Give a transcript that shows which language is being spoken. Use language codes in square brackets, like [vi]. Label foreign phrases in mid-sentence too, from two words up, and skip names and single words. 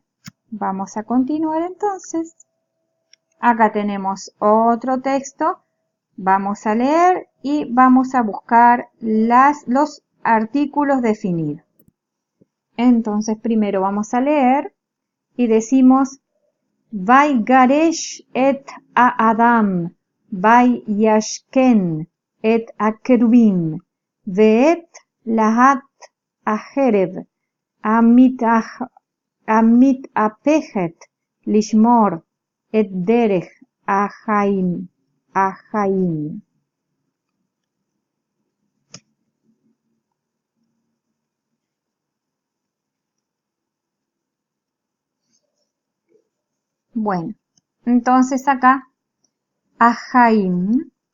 [es] Vamos a continuar entonces. Acá tenemos otro texto. Vamos a leer y vamos a buscar los artículos definidos. Entonces, primero vamos a leer y decimos [he] ויגרש את האדם וישכן את הכרובים ואת להט החרב המתהפכת לשמור את דרך החיים. [es] Bueno, entonces acá Ahaim